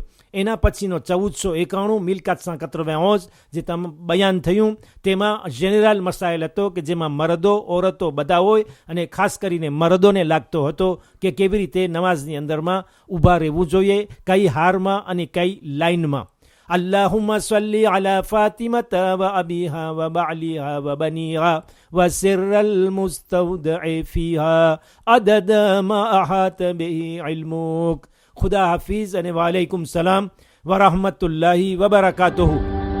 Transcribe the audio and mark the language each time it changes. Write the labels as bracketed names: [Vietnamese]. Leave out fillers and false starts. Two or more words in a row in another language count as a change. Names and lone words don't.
[Gujarati] એના પછીનો 1491 1491 જે બયાન થયું તેમાં જેનરલ મસાઇલ હતો કે જેમાં મરદો, ઓરતો બધા હોય અને ખાસ કરીને મરદોને લાગતો હતો કે કેવી રીતે નમાઝની અંદરમાં ઊભા રહેવું જોઈએ, કઈ હારમાં અને કઈ લાઇનમાં. [Arabic] اللهم صل على فاطمة وأبيها وبعلها وبنيها وسر المستودع فيها عدد ما أحاط به علمك. [Urdu] خدا حافظ. [Arabic] وعليكم السلام ورحمة الله وبركاته.